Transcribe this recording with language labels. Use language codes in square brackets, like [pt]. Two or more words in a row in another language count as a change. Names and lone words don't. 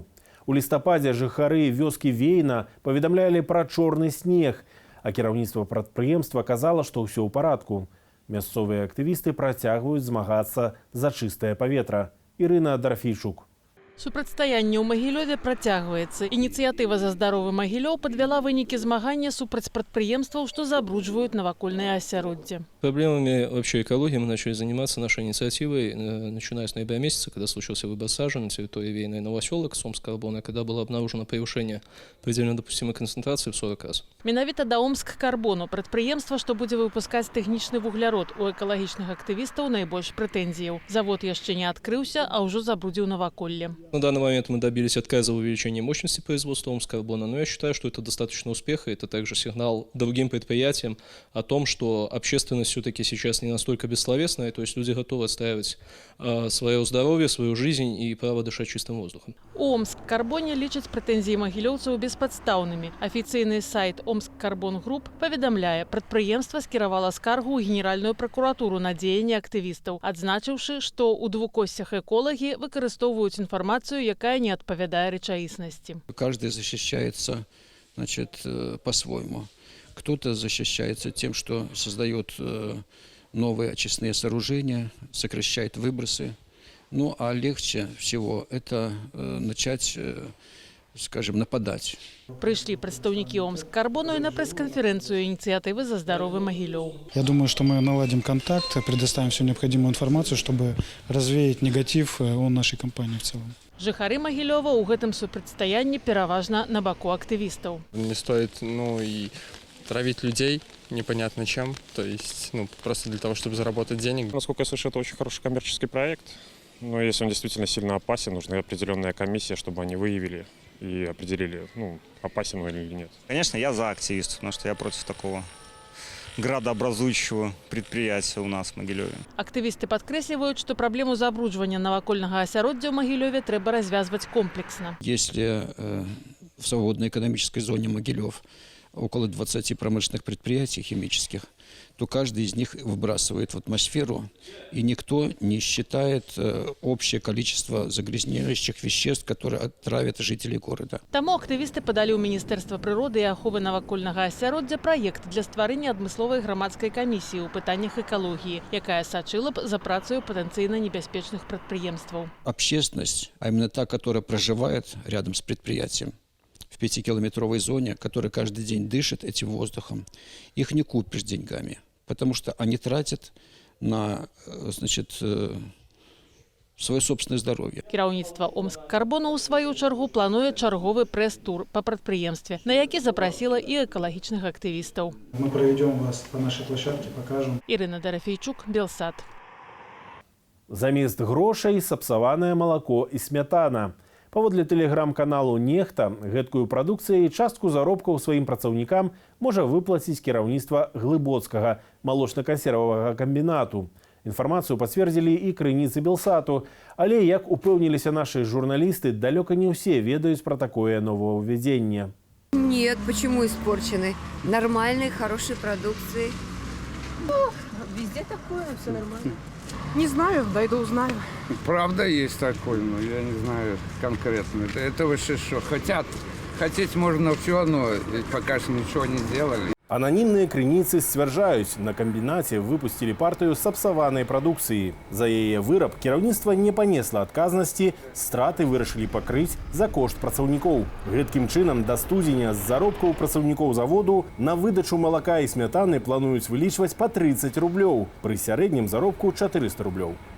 [be] У лістападзе жыхары вёскі Вейна паведамлялі пра чорны снег, а кіраўніцтва прадпрыемства казала, што ўсё ў парадку. Мясцовыя актывісты працягваюць змагацца за чыстае паветра. Ірына Дарфійчук. Супрацьстаянне ў Магілёве працягваецца. Ініцыятыва «За здаровы Магілёў» падвяла вынікі змагання супраць прадпрыемстваў, што забруджваюць навакольнае асяроддзе. [ru] Проблемами вообще экологии мы начали заниматься нашей инициативой, начиная с ноября месяца, когда случился выброс сажи на территории Вейна и Новоселок с Омск-Карбона, когда было обнаружено превышение предельно допустимой концентрации в 40 раз. [be] Менавіта да Омск-Карбону, прадпрыемства, што будзе выпускаць тэхнічны вуглярод, у экалагічных актывістаў найбольш прэтэнзіяў. Завод яшчэ не адкрыўся, а ўжо забрудзіў наваколле. [ru] На данный момент мы добились отказа в увеличении мощности производства Омскарбона, но я считаю, что это достаточно успеха. Это также сигнал другим предприятиям о том, что общественность все-таки сейчас не настолько бессловесная, то есть люди готовы отстаивать свое здоровье, свою жизнь и право дышать чистым воздухом. [be] У Омскарбоне лічаць прэтэнзіі магілёўцаў беспадстаўнымі. Афіцыйны сайт Омскарбон Груп паведамляе, прадпрыемства скіравала скаргу ў Генеральную пракуратуру на дзеянні актывістаў, адзначыўшы, што ў двукосцях эколагі выкарыстоўваюць інфармацыю, якая не адпавядае рэчаіснасці. [ru] Каждый защищается, значит, по-своему. Кто-то защищается тем, что создает новые очистные сооружения, сокращает выбросы. Ну, а легче всего это начать, скажем, нападать. [be] Прыйшлі прадстаўнікі Омскарбону і на прэс-канферэнцыю ініцыятывы за здоровый Могилев. [ru] Я думаю, что мы наладим контакт, предоставим всю необходимую информацию, чтобы развеять негатив о нашей компании в целом. [be] Жыхары Могилева ў гэтым супрацьстаянні пераважна на баку актывістаў. [ru] Не стоит, и травить людей непонятно чем, то есть, просто для того, чтобы заработать денег. Насколько я слышу, это очень хороший коммерческий проект. Но если он действительно сильно опасен, нужна определенная комиссия, чтобы они выявили и определили, опасен он или нет. Конечно, я за активистов, потому что я против такого градообразующего предприятия у нас в Могилеве. [be] Актывісты падкрэсліваюць, што праблему забруджвання навакольнага асяроддзя ў Могилеве трэба развязваць комплексна. [ru] Если в свободной экономической зоне Могилев около 20 промышленных предприятий химических, то каждый из них выбрасывает в атмосферу, и никто не считает общее количество загрязняющих веществ, которые отравят жителей города. [be] Таму актывісты падалі ў Міністэрства прыроды і аховы навакольнага асяроддзя праект для стварэння адмысловай грамадскай камісіі ў пытаннях экалогіі, якая сачыла б за працаю патэнцыйна небяспечных прадпрыемстваў. [ru] Общественность, а именно та, которая проживает рядом с предприятием, в 5-километровой зоне, которая каждый день дышит этим воздухом, их не купишь деньгами, потому что они тратят на, свое собственное здоровье. [be] Кіраўніцтва Омскарбону ў сваю чаргу плануе чарговы прэс-тур па прадпрыемстве, на які запрасіла і экалагічных актывістаў. [ru] Мы проведем вас по нашей площадке, покажем. [be] Ірына Дарафейчук, Белсат. Замест грошай сапсаванае малако і смятана. Паводле тэлеграм-каналу «Нехта» гэткую прадукцыю і частку заробкаў сваім працаўнікам можа выплаціць кіраўніцтва Глыбоцкага малочна-кансервавага камбінату. Інфармацыю пацвердзілі і крыніцы Белсату. Але, як упэўніліся нашы журналісты, далёка не ўсе ведаюць пра такое новаўвядзенне. [ru] Нет, почему испорчены? Нормальные, хорошие продукции. Везде такое, все нормально. Не знаю, дойду узнаю. Правда есть такой, но я не знаю конкретно. Это вообще что? Хотеть можно все, но пока что ничего не сделали. [be] Ананімныя крыніцы сцвярджаюць, на камбінаце выпусцілі партыю сапсаванай прадукцыі. За яе выраб кіраўніцтва не панесла адказнасці, страты вырашылі пакрыць за кошт працаўнікоў. Гэткім чынам да студзеня з заробкаў працаўнікоў заводу на выдачу малака і смятаны плануюць вылічваць па 30 рублёў, пры сярэднім заробку 400 рублёў.